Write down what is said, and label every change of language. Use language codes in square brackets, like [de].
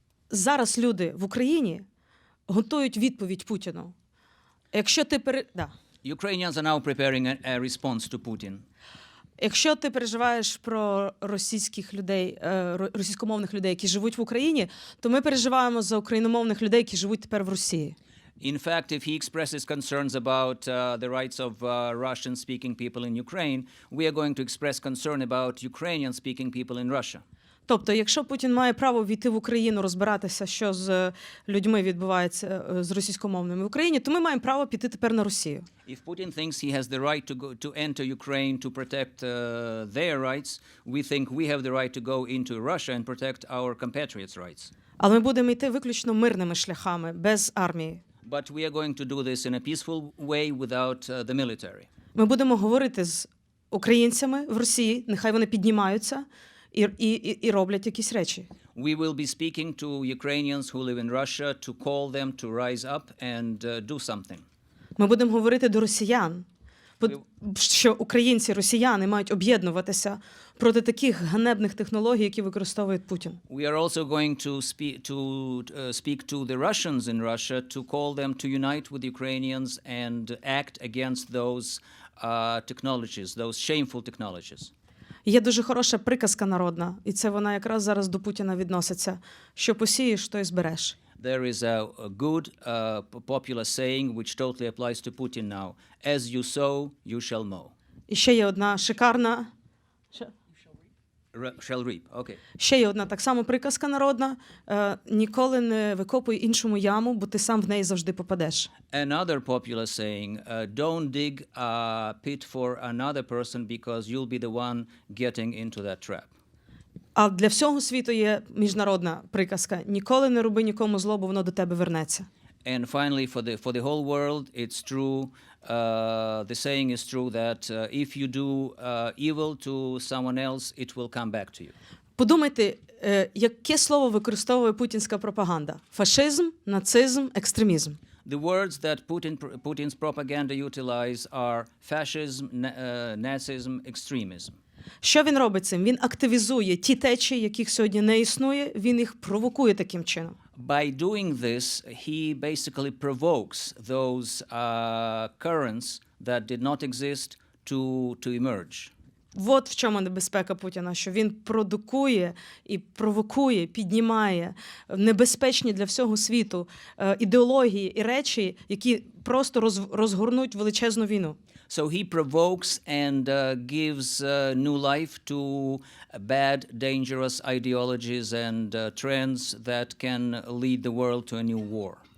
[uk] Зараз люди в Україні готують відповідь Путіну. Якщо ти [en] Ukrainians are now preparing a response to Putin. [uk] Якщо ти переживаєш про російських людей, російськомовних людей, які живуть в Україні, то ми переживаємо за україномовних людей, які живуть тепер в Росії. [en] In fact, if he expresses concerns about the rights of Russian-speaking people in Ukraine, we are going to express concern about Ukrainian-speaking people in Russia. [uk] Тобто, якщо Путін має право війти в Україну, розбиратися, що з людьми відбувається з російськомовними в Україні, то ми маємо право піти тепер на Росію. [en] If Putin thinks he has the right to enter Ukraine to protect their rights, we think we have the right to go into Russia and protect our compatriots' rights. [uk] Але ми будемо йти виключно мирними шляхами, без армії. [en] But we are going to do this in a peaceful way without the military. [uk] Ми будемо говорити з українцями в Росії, нехай вони піднімаються і роблять якісь речі. [en] We will be speaking to Ukrainians who live in Russia to call them to rise up and do something. [uk] Ми будемо говорити до росіян, що українці, росіяни мають об'єднуватися проти таких ганебних технологій, які використовує Путін. [en] We are also going to speak to the Russians in Russia to call them to unite with Ukrainians and act against those technologies, those shameful technologies. [uk] Є дуже хороша приказка народна, і це вона якраз зараз до Путіна відноситься. Що посієш, то й збереш. [en] There is a good popular saying which totally applies to Putin now. As you sow, you shall mow. [uk] І ще є одна шикарна... [en] Shall reap. Okay. [uk] Ще є одна так само приказка народна. Ніколи не викопуй іншому яму, бо ти сам в неї завжди попадеш. [en] Another popular saying, don't dig a pit for another person because you'll be the one getting into that trap. [uk] А для всього світу є міжнародна приказка. Ніколи не роби нікому зло, бо воно до тебе вернеться. [en] And finally, for the whole world, it's true. The saying is true that if you do evil to someone else, it will come back to you. [uk] Подумайте, яке слово використовує путінська пропаганда? Фашизм, нацизм, екстремізм. [en] The words that Putin's propaganda utilize are fascism, Nazism, extremism. [uk] Що він робить цим? Він активізує ті течії, яких сьогодні не існує, він їх провокує таким чином. [en] By doing this, he basically provokes those currents that did not exist to emerge. [uk] От в чому небезпека Путіна, що він продукує і провокує, піднімає небезпечні для всього світу ідеології і речі, які просто розгорнуть величезну війну. [en] So he provokes and gives new life to bad, dangerous ideologies and trends that can lead the world to a new war.